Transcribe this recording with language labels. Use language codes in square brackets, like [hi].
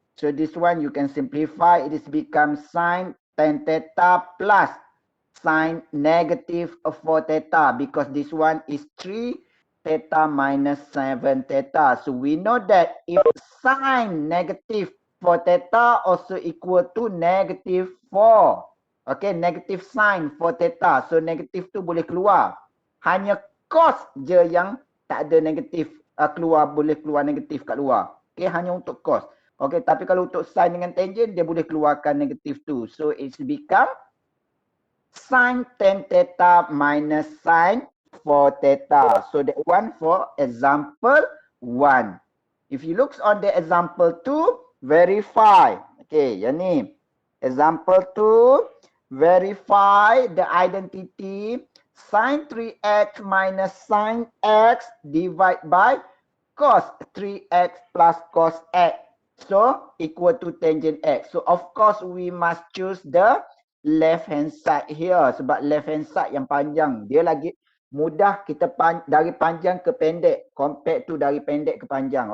[en] So this one you can simplify. It is become sin 10 theta plus sin negative 4 theta because this one is 3 theta minus 7 theta. So we know that if sin negative 4 theta also equal to negative 4. Okay, negative sin 4 theta. [ms] So negative tu boleh keluar. Hanya cos je yang tak ada negatif keluar, boleh keluar negatif kat luar. Okay, hanya untuk cos. Okay, tapi kalau untuk sin dengan tangent, dia boleh keluarkan negatif tu. [en] So, it's become sin 10 theta minus sin 4 theta. So, that one for example 1. If you look on the example 2, verify. Okay, [ms] yang ni. [en] Example 2, verify the identity sin 3x minus sin x divided by cos 3x plus cos x. So, equal to tangent x. So, of course, we must choose the left hand side here. [ms] Sebab left hand side yang panjang. Dia lagi mudah kita dari panjang ke pendek. Compared to dari pendek ke panjang.